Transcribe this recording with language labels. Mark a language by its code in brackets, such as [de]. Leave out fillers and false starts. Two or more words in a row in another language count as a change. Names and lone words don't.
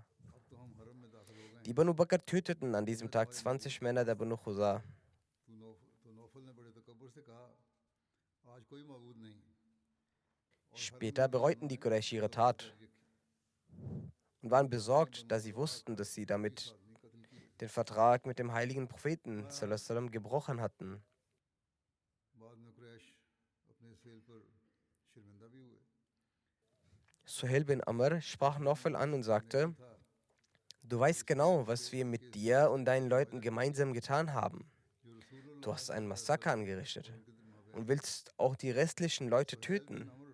[de] Die Banu Bakr töteten an diesem Tag 20 Männer der Banu Chusa. Später bereuten die Quraysh ihre Tat und waren besorgt, da sie wussten, dass sie damit den Vertrag mit dem heiligen Propheten [ar] صلى الله عليه وسلم [de] gebrochen hatten. Suhail bin Amr sprach Nawfal an und sagte: Du weißt genau, was wir mit dir und deinen Leuten gemeinsam getan haben. Du hast ein Massaker angerichtet und willst auch die restlichen Leute töten.